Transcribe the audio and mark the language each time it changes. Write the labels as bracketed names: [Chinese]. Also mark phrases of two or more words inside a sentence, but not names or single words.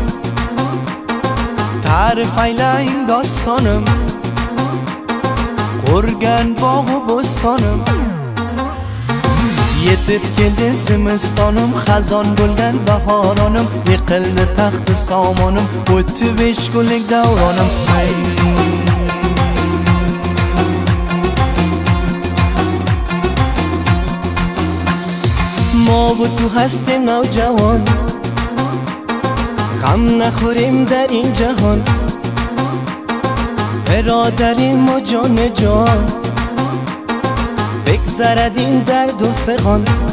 [Uzbek] Ta'rif aylang dostonim, qurgan bog'u bo'stonim. Yetib keldi zimistonim, xazon bo'lgan bahoronim. Yiqildi taxti somonim, o'tdi 5 kunlik davronim. [Persian] ما و تو هستیم نوجوان، غم نخوریم در این جهان. برادریم و جان جان، بگذرد این درد و فغان.